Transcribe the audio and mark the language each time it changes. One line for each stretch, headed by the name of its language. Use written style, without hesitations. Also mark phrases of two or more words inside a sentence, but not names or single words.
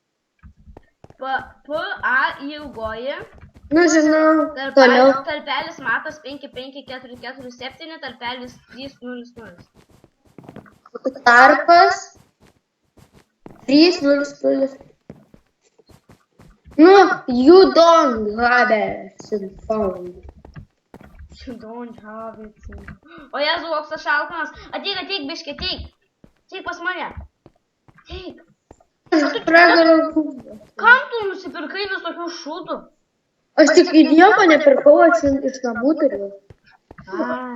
Lithuanian: P-A ilgoji. Nu, žinau. Toliau. Tarpelis matas 55447, tarpelis 300. Tarpas. 300. Nu,
English: you don't have some phone. You don't have it.
Lithuanian: O Jezu, koks aš alkanas. Ateik, biškė, ateik. Ateik pas mane. Ateik. Aš pragarau. Kam tu nusipirkai visokių šūdų? Aš tik į nieko nepirkau, aš iš namų turiu. Ai.